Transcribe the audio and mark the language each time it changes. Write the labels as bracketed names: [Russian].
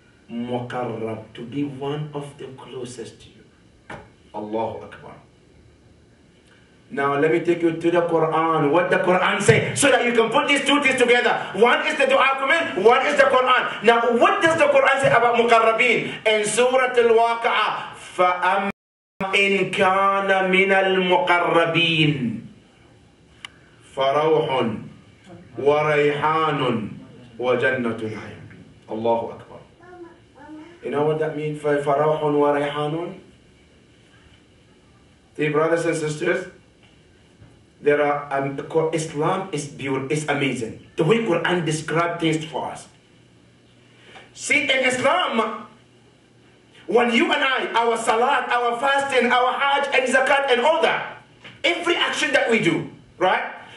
[English] Muqarrab, to be one of the closest to you. Allahu Akbar. Now let me take you to the Quran. What the Quran say, so that you can put these two things together. One is the dua comment, one is the Quran. Now what does the Quran say about muqarrabin? In Surah Al-Waqi'ah, [Arabic] فَأَمَّا إِن كَانَ مِنَ الْمُقَرَّبِينَ فَرَوْحٌ وَرَيْحَانٌ وَجَنَّةٌ نَعِيمٍ. [English] Allahu Akbar. You know what that means? [Arabic] فَرَوْحٌ وَرَيْحَانٌ. [English] Dear brothers and sisters, there are Islam is beautiful, is amazing. The way Quran describes things for us. See, in Islam, when you and I, our salat, our fasting, our hajj and zakat and all that, every action that we do, right?